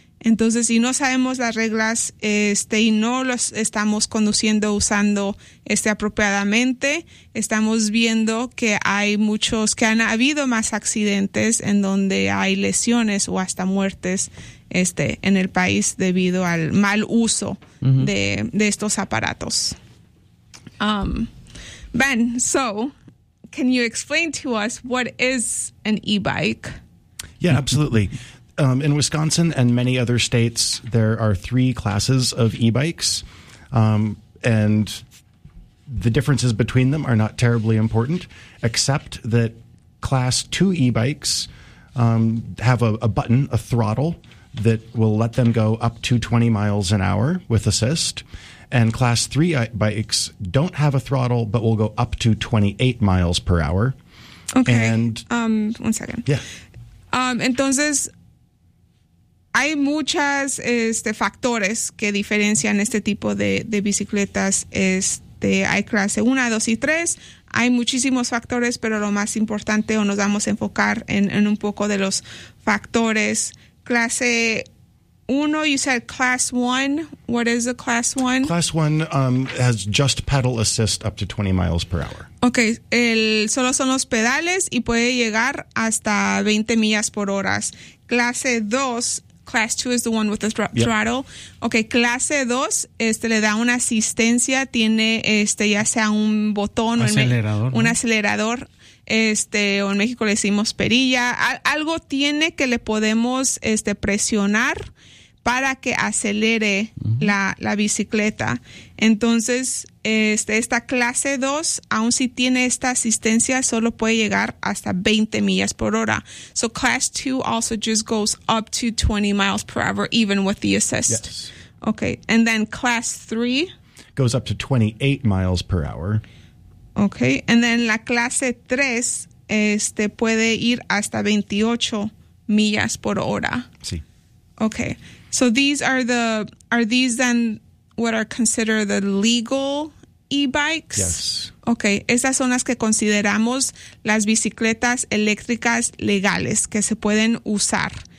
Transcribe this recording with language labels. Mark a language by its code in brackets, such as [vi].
[es] Entonces, si no sabemos las reglas y no los estamos conduciendo usando apropiadamente, estamos viendo que ha habido más accidentes en donde hay lesiones o hasta muertes en el país debido al mal uso de estos aparatos. [en] Ben, so can you explain to us what is an e-bike? Yeah, absolutely. In Wisconsin and many other states, there are three classes of e-bikes, and the differences between them are not terribly important, except that class 2 e-bikes have a button, a throttle, that will let them go up to 20 miles an hour with assist. And class 3 bikes don't have a throttle, but will go up to 28 miles per hour. Okay. And, 1 second. Yeah. [es] Entonces, hay muchas factores que diferencian este tipo de bicicletas. Hay clase 1, 2 y 3. Hay muchísimos factores, pero lo más importante, o nos vamos a enfocar en un poco de los factores. Clase 1, [en] you said class 1. What is the class 1? Class 1 has just pedal assist up to 20 miles per hour. [es] Okay, solo son los pedales y puede llegar hasta 20 millas por hora. Clase 2, [en] class 2 is the one with the throttle. [es] Okay, clase 2 le da una asistencia, tiene ya sea un botón un acelerador. O en México le decimos perilla, algo tiene que le podemos presionar para que acelere la bicicleta. Entonces, esta clase 2, aun si tiene esta asistencia, solo puede llegar hasta 20 millas por hora. [en] So class 2 also just goes up to 20 miles per hour, even with the assist. Yes. Okay, and then class 3? Goes up to 28 miles per hour. [es] Okay, [en] and then [es] la clase 3 puede ir hasta 28 millas por hora. Sí. [en] Okay, so these are the, are these then what are considered the legal e-bikes? Yes. [es] Okay, esas son las que consideramos las bicicletas eléctricas legales que se pueden usar.